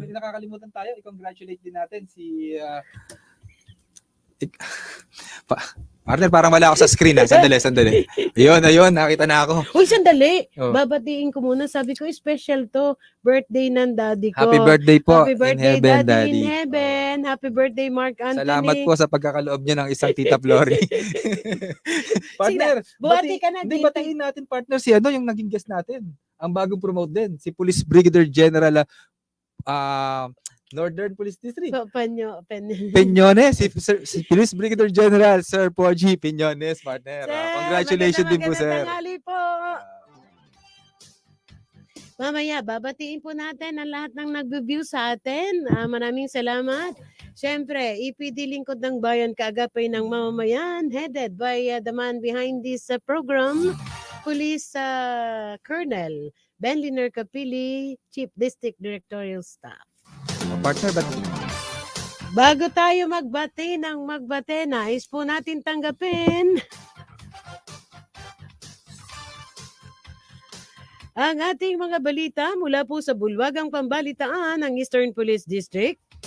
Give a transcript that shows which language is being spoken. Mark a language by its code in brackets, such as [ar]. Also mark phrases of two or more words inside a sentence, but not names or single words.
[tl] may nakakalimutan tayo. I-congratulate din natin si... Partner, parang wala ako sa screen. Sandali. Ayun, nakita na ako. Uy, sandali. Oh. Babatiin ko muna. Sabi ko, special to. Birthday ng daddy ko. [en] Happy birthday po. Happy birthday, in heaven, daddy in heaven. Happy birthday, Mark Anthony. [tl] Salamat po sa pagkakaloob niya ng isang Tita Flory. Partner, buhati ka na dito. batiin natin, partner, si yung naging guest natin. Ang bagong promote din, si Police Brigadier General Northern Police District. Peñones, si Police Brigadier General Sir Poji Peñones, partner. Congratulations din po, sir. Po. Mamaya, babatiin po natin ang lahat ng nag-view sa atin. Maraming salamat. Siyempre, EPD Lingkod ng Bayan, kaagapay ng mamamayan, [en] headed by the man behind this program, Police Colonel Benliner Capili, Chief District Directorial Staff. [tl] Partner, bago tayo magbate, nais po natin tanggapin ang ating mga balita mula po sa bulwagang pambalitaan ng Eastern Police District.